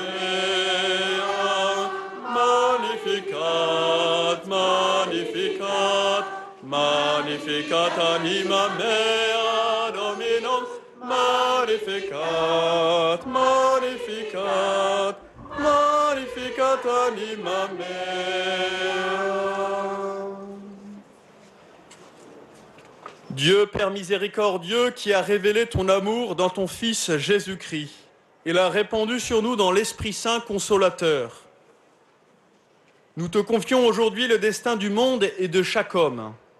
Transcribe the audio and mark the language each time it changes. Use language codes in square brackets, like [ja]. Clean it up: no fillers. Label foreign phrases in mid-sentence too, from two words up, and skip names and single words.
[la] mea, magnificat, magnificat, magnificat anima mea Dominum, magnificat, magnificat, magnificat anima mea. [fr] Dieu Père miséricordieux, qui a révélé ton amour dans ton Fils Jésus-Christ et l'a répandu sur nous dans l'Esprit Saint consolateur, nous te confions aujourd'hui le destin du monde et de chaque homme.